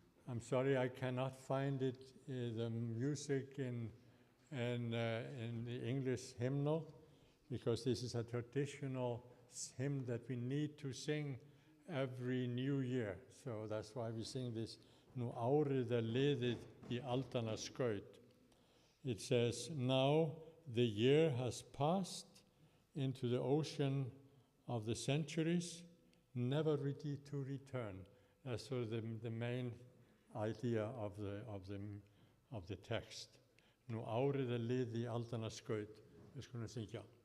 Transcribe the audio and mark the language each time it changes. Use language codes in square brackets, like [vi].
[en] I'm sorry I cannot find it, the music in the English hymnal, because this is a traditional hymn that we need to sing every new year. So that's why we sing this. [is] Nú árið liðið í aldanna skaut. [en] It says, now the year has passed into the ocean of the centuries, never ready to return. That's sort of the main idea of the text. [is] Nú árið liðið í aldanna skaut. Við skulum syngja.